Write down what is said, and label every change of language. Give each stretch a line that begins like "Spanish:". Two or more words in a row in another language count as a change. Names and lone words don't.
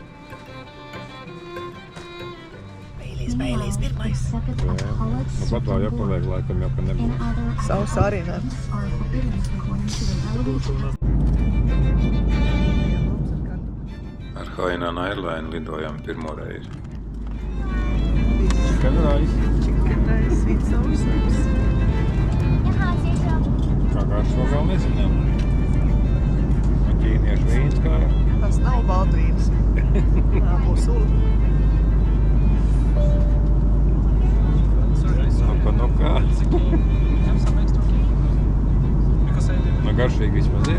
Latvian: Baileys pirmais. Nu pat vēl jāpaliek laikam jau, ka nebūs. Sausa arī ne. Ar Hainan Airline lidojam pirmo reizi.
English: Chicken rice. Chicken rice, sweet sauce.
Latvian: Kā garšo vēl nezinām. Un ķīniešu vīns kā? Tas nav baltvīns. Tā būs sula. Nu kā? Nu garšīgi vismaz ir.